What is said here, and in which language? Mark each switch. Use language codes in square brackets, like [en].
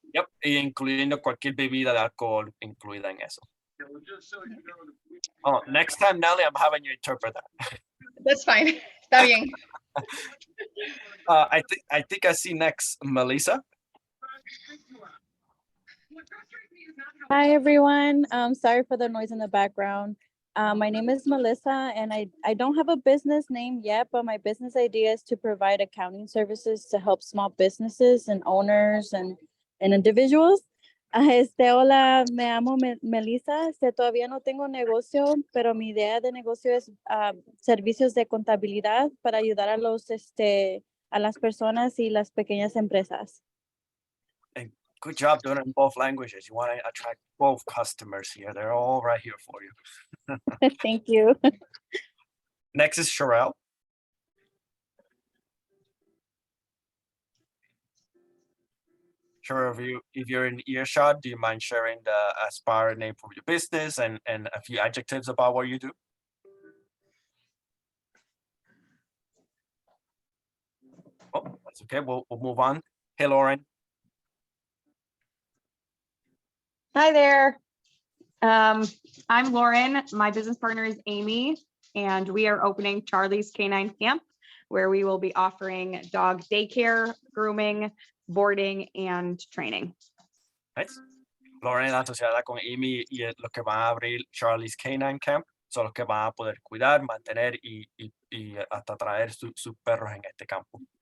[es] Yep, incluyendo cualquier bebida de alcohol incluida en eso. [en] Oh, next time, Nelly, I'm having you interpret that. That's fine. [es] Está bien. [en] I think I see next Melissa. Hi, everyone. Sorry for the noise in the background. My name is Melissa, and I don't have a business name yet, but my business idea is to provide accounting services to help small businesses and owners and individuals. [es] Hola, me llamo Melissa. Todavía no tengo negocio, pero mi idea de negocio es servicios de contabilidad para ayudar a las personas y las pequeñas empresas. [en] And good job doing it in both languages. You want to attract both customers here. They're all right here for you. Thank you. Next is Sherelle. Sure, if you're in earshot, do you mind sharing the Aspire name for your business and a few adjectives about what you do? Oh, that's okay. We'll move on. Hey, Lauren. Hi there. I'm Lauren. My business partner is Amy, and we are opening Charlie's Canine Camp, where we will be offering dog daycare, grooming, boarding, and training. Nice. [es] Lauren es asociada con Amy y los que van a abrir Charlie's Canine Camp son los que van a poder cuidar, mantener y hasta traer sus perros en este campo.